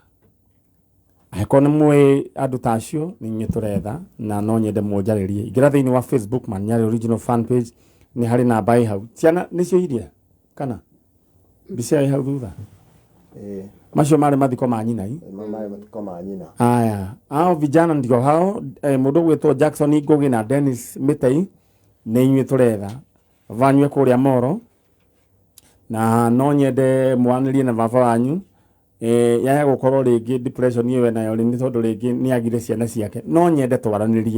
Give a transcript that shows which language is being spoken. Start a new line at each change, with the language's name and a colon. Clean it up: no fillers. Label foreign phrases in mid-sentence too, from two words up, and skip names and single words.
Kikuyu: Angĩkorwo nĩ mũĩ andũ ta acio nĩ inyuĩ tũretha, na no nyende mũnjarĩrie. Ingĩra thĩinĩ wa Facebook Maniari Original Fan Page, nĩ harĩ namba ĩ hau. Ciana nĩcio iria kana mbica ĩ hau thutha? Macio marĩ mathiko ma nyina i? Marĩ mathiko ma nyina. Aya,
Swahili: hao vijana ndio hao,
Kikuyu: mũndũ gwĩtwo Jackson Ngugi na Dennis Mitei, nĩ inyuĩ tũretha. Vanyue kũrĩa Moro, na no nyende mwanĩrie na baba wanyu, yaya gũkorwo rĩngĩ depression ĩyo nayo nĩ tondũ rĩngĩ nĩ agire ciana ciake, no nyende twaranĩrie.